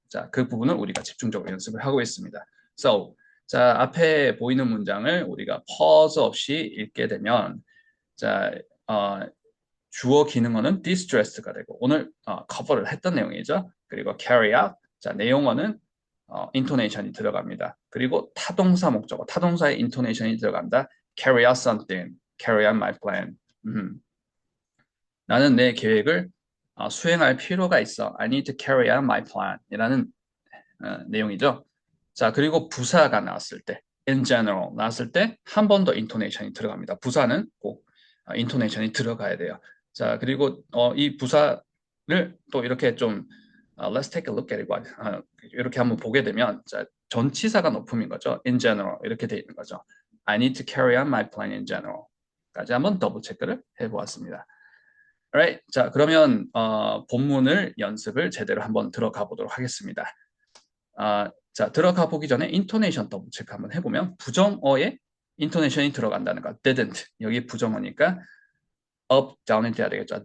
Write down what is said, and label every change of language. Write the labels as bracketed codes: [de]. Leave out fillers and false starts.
[ko] 자, 그 부분을 우리가 집중적으로 연습을 하고 있습니다. So, 자, 앞에 보이는 문장을 우리가 pause 없이 읽게 되면, 자, 주어 기능어는 distressed가 되고, 오늘 커버를 했던 내용이죠. 그리고 carry out, 자, 내용어는 intonation이 들어갑니다. 그리고 타동사 목적어, 타동사의 intonation이 들어간다. [en] carry out something, carry out my plan. [ko] 나는 내 계획을 수행할 필요가 있어. [en] I need to carry out my plan. [ko] 이라는 내용이죠. 자, 그리고 부사가 나왔을 때, in general 나왔을 때 한 번 더 인토네이션이 들어갑니다. 부사는 꼭 인토네이션이 들어가야 돼요. 자, 그리고 이 부사를 또 이렇게 좀 [en] let's take a look at it. [ko] 이렇게 한번 보게 되면 자, 전치사가 높음인 거죠. in general 이렇게 돼 있는 거죠. [en] I need to carry out my plan in general. [ko] 까지 한번 더블 체크를 해보았습니다. [en] Alright. [ko] 자, 그러면 본문을 연습을 제대로 한번 들어가 보도록 하겠습니다. 자, 들어가 보기 전에 인토네이션 더블 체크 한번 해보면 부정어에 인토네이션이 들어간다는 거. [en] didn't. [ko] 여기 부정어니까 up, down이 돼야 되겠죠.